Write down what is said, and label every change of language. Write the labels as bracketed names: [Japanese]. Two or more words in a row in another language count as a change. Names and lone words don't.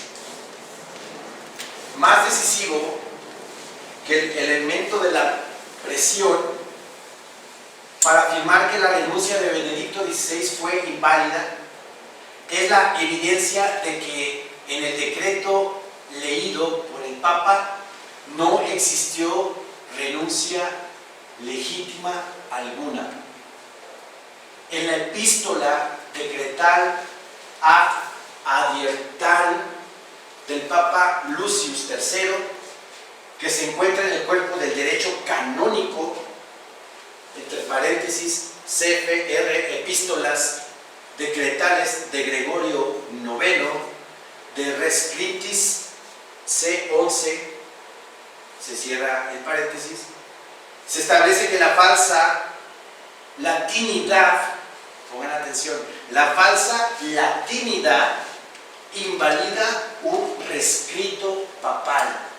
[Spanish] Más decisivo que el elemento de la presión para afirmar que la renuncia de Benedicto XVI fue inválida es la evidencia de que en el decreto leído por el Papa no existió renuncia legítima alguna. En la epístola decretal ad adiertam del Papa Lucius III, que se encuentra en el cuerpo del derecho canónico, entre paréntesis, CFR, epístolas decretales de Gregorio IX, de Res Scriptis, C11, se cierra el paréntesis, se establece que la falsa latinidad, pongan atención, la falsa latinidad invalida un rescrito papal.